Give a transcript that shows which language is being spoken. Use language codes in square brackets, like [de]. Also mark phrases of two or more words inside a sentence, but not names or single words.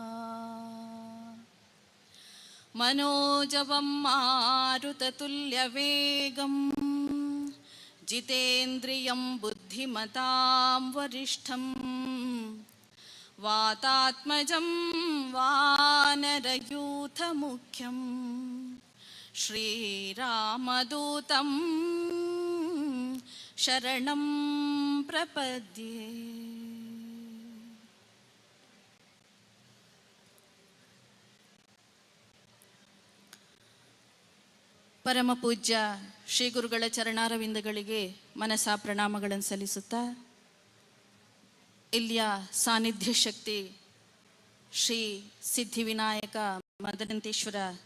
[sa] मनोजवं मारुततुल्यवेगं जितेन्द्रियं बुद्धिमतां वरिष्ठं वातात्मजं वानरयूथमुख्यं श्रीरामदूतं शरणं प्रपद्ये. [kn] ಪರಮ ಪೂಜ್ಯ ಶ್ರೀ ಗುರುಗಳ ಚರಣಾರವಿಂದಗಳಿಗೆ ಮನಸಾ ಪ್ರಣಾಮಗಳನ್ನು ಸಲ್ಲಿಸುತ್ತಾ, ಇಲ್ಲಿಯ ಸಾನ್ನಿಧ್ಯ ಶಕ್ತಿ ಶ್ರೀ ಸಿದ್ಧಿವಿನಾಯಕ ಮದನಂತೇಶ್ವರ